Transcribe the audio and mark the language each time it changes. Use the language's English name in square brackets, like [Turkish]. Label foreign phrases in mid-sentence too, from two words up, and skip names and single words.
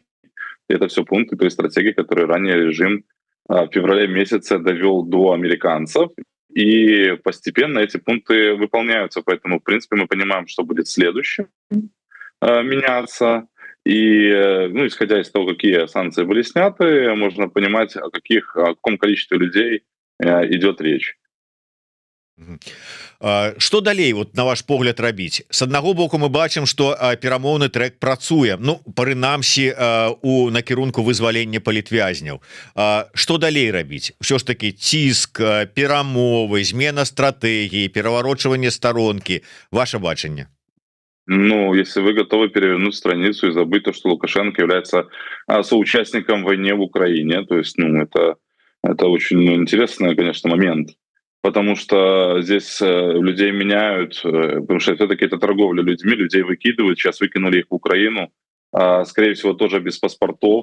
[Russian] Это все пункты той стратегии, которые ранее режим в феврале месяце довел до американцев, и постепенно эти пункты выполняются. Поэтому, в принципе, мы понимаем, что будет следующим меняться. И, исходя из того, какие санкции были сняты, можно понимать, о каком количестве людей идет речь. [Belarusian] Что далей, вот на ваш погляд, рабіць? С аднаго боку мы бачым, што перамоўны трэк працуе, прынамсі у накірунку вызвалення палітвязняў. Што далей рабіць? Усё ж таки ціск, перамовы, змена стратэгіі, пераварочванне старонкі. Ваше бачанне? [Russian] Если вы готовы перевернуть страницу и забыть то, что Лукашенко является соучастником войны в Украине, то есть, это очень интересный, конечно, момент. Потому что здесь людей меняют, потому что все-таки это торговля людьми, людей выкидывают, сейчас выкинули их в Украину, скорее всего, тоже без паспортов.